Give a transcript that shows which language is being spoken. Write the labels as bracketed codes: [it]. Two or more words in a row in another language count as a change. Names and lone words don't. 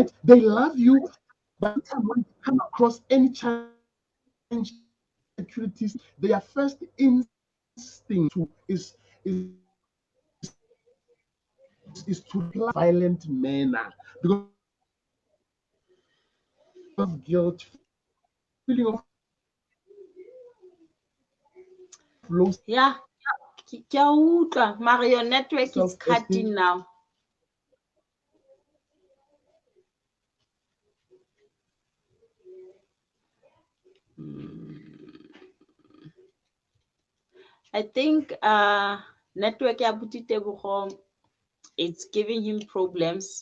[en] They love you, but anytime when they come across any challenge, insecurities, their first instinct is to reply violent manner because of guilt, feeling of loneliness, feeling of low self-esteem. Yeah, [st] ke a utlwa, mara [en] your network is cutting now. I think network ya Abuti Tebogo, it's giving him problems.